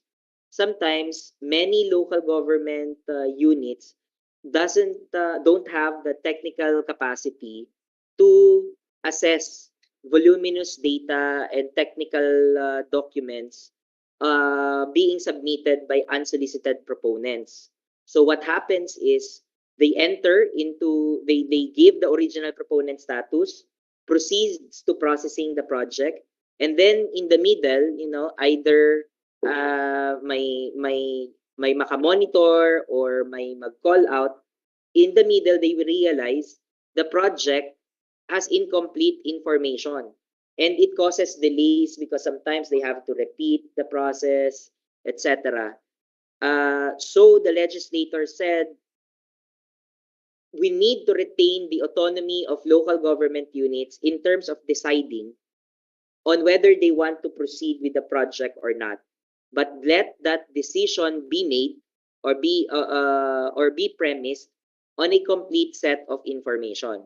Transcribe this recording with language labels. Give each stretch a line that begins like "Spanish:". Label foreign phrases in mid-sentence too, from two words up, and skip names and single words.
English: Sometimes many local government units don't have the technical capacity to assess voluminous data and technical documents being submitted by unsolicited proponents. So what happens is they give the original proponent status, proceeds to processing the project, and then in the middle, either
Filipino: may makamonitor or may mag-call out.
English: In the middle, they will realize the project has incomplete information, and it causes delays because sometimes they have to repeat the process, etc. So the legislator said we need to retain the autonomy of local government units in terms of deciding on whether they want to proceed with the project or not, but let that decision be made or be premised on a complete set of information.